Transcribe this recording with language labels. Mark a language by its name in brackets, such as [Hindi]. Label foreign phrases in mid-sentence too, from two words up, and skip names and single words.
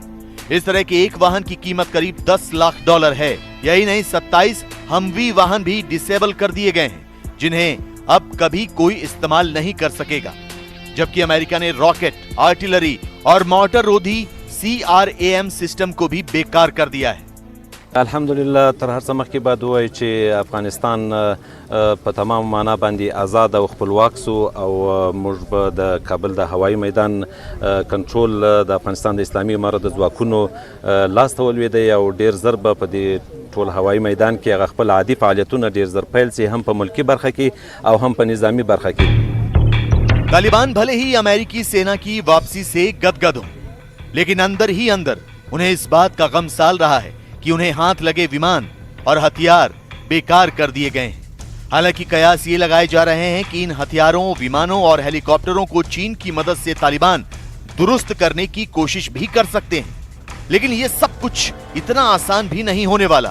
[Hindi] इस तरह के एक वाहन की कीमत करीब $10 लाख है। यही नहीं, 27 हमवी वाहन भी डिसेबल कर दिए गए हैं, जिन्हें अब कभी कोई इस्तेमाल नहीं कर सकेगा। जबकि अमेरिका ने रॉकेट, आर्टिलरी और मोर्टर रोधी CRAM सिस्टम को भी बेकार कर दिया है। [Pashto] الحمدلله تر هر څه مخکې باید ووایو چې افغانستان په تمام معنا باندې آزاد او خپلواک سو او موږ به د کابل د هوایي میدان کنټرول د افغانستان د اسلامي امارت د ځواکونو لاس ته ولوېدی او ډېر زر به په دې ټول هوایي میدان کې هغه خپل عادي فعالیتونه ډېر زر پیل سي، هم په ملکی برخه کې او هم په نظامی برخه کې। [Hindi] तालिबान भले ही अमेरिकी सेना की वापसी से गदगद हो, लेकिन अंदर ही अंदर उन्हें इस बात का गम साल रहा है कि उन्हें हाथ लगे विमान और हथियार बेकार कर दिए गए हैं। हालांकि कयास ये लगाए जा रहे हैं कि इन हथियारों, विमानों और हेलीकॉप्टरों को चीन की मदद से तालिबान दुरुस्त करने की कोशिश भी कर सकते हैं, लेकिन ये सब कुछ इतना आसान भी नहीं होने वाला।